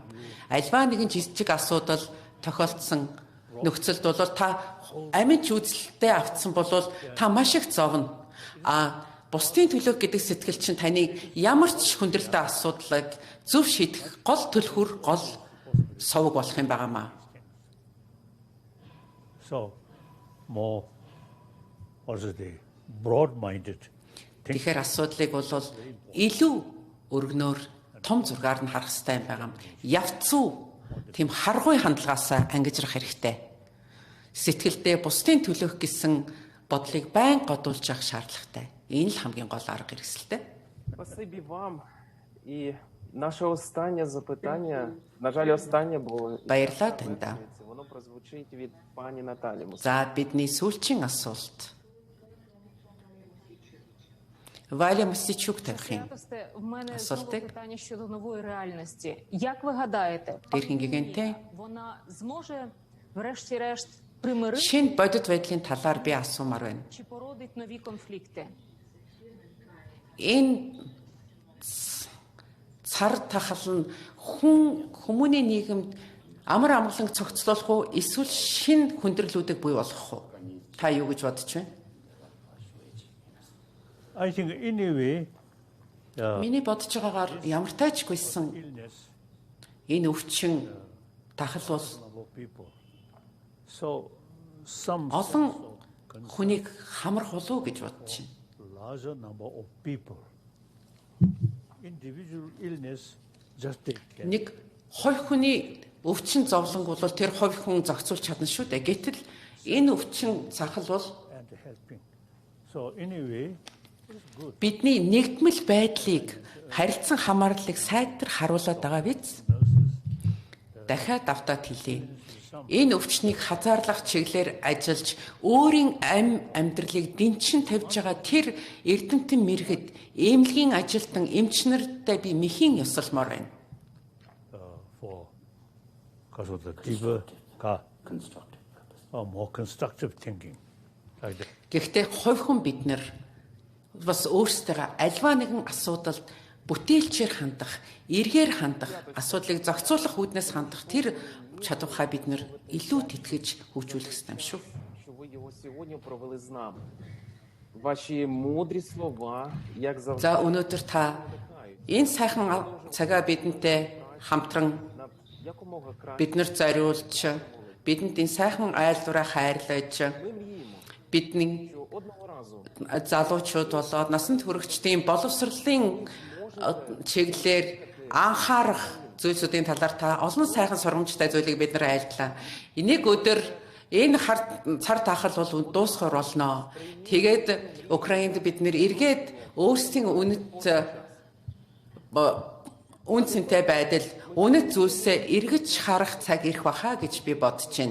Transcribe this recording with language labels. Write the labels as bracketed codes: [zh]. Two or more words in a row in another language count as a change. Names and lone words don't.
[mn] Альва нэгэн жижиг асуудал тохиолдсон нөхцөлд бол та амин үзэлтэй автсан бол та маш их зовно. Бусдын төлөө гэдэг сэтгэл чинь таныг ямар ч хүндрэлтэй асуудлыг зөв шийдэх гол төлхөр гол совог болох юм байнамаа. [en] So more also the broad-minded. [mn] Тэгэхээр асуудлыг бол илүү өргөнөөр том зургаар нь харах хэрэгтэй юм байна. Явцуу тийм харгуй хандлагаас ангижрах хэрэгтэй. Сэтгэлдээ бусдын төлөөх гэсэн бодлыг байн годуулж явах шаардлагатай. Энэ л хамгийн гол арга хэрэгсэлтэй. [uk] Спасибі вам. І наше останнє запитання, на жаль, останнє було. [mn] Баярлалаа танд. [uk] Воно прозвучить від пані Наталі. [mn] За бидний сүүлчийн асуулт. Валя Мосичук тавих. [uk] В мене [mn] Асуултыг [uk] питання щодо нової реальності. Як ви гадаєте, [mn] Дээрхийн Гэгээнтэн [uk] вона зможе врешті-решт примирити [mn] шинэ бодит байдлын талаар би асуумаар байна. [uk] чи породить нові конфлікти? [mn] Энэ цар тахал нь хүмүүний нийгэмд амар амгалан цогцлуулах уу эсвэл шинэ хүндрэлүүдийг бий болгох уу? Та юу гэж бодож байна? [en] I think anyway, [mn] Миний бодож байгаагаар ямар тайчгүйсэн [en] illness [mn] энэ өвчин тахал бол [en] of people. So some [mn] олон хүнийг хамрах болов уу гэж бодож байна. [en] larger number of people. Individual illness just take care. [mn] Нэг хувь хүний өвчин зовлонг бол тэр хувь хүн зохицуулж чадна шүү дээ. Гэтэл энэ өвчин цахал бол [en] And helping. So anyway, [mn] бидний нэгдмэл байдлыг харилцан хамаарлыг сайтар харуулад байгаа биз? Дахиад давтаад хэлье. Энэ өвчнийг хазаарлах чиглэлээр ажиллаж өөрийн амьдралыг дэнчин тавьж байгаа тэр эрдэмтэн мэргэд эмнэлгийн ажилтан эмчнэртэй би мэхийн ёсолмоор байна. [en] for because of the deeper, constructive. more constructive thinking. Like that. [mn] Гэхдээ хувь хүн бид нар бас өөрсдөө альва нэгэн асуудалд бүтээлчээр хандах, эргээр хандах, асуудлыг зохицуулах үүднээс хандах тэр чадвараа бид нар илүү тэтгэж хөгжүүлэх ёстой юм шүү. [uk] Що ви його сьогодні провели з нами. Ваші мудрі слова, як завжди, [mn] За өнөөдөр та энэ сайхан цагаа бидэнтэй хамтран [uk] якомога краще. [mn] биднэрт зориулж, бидэнд энэ сайхан айлдвараа хайрлаж, бидний [uk] Що одного разу [mn] залуучууд болоод насанд хүрэгчдийн боловсруулалтын чиглэлээр анхаарах зүйлсүүдийн талаар та олон сайхан сургамжтай зүйлийг бид нар айлдлаа. Энийг өдөр энэ цар тахал бол дуусгаар болно. Тэгээд Украйнд бид нэр эргээд өөрсдийн үнцэнтэй байдал, үнэт зүйлсээ эргэж харах цаг ирэх баха гэж би бодож байна.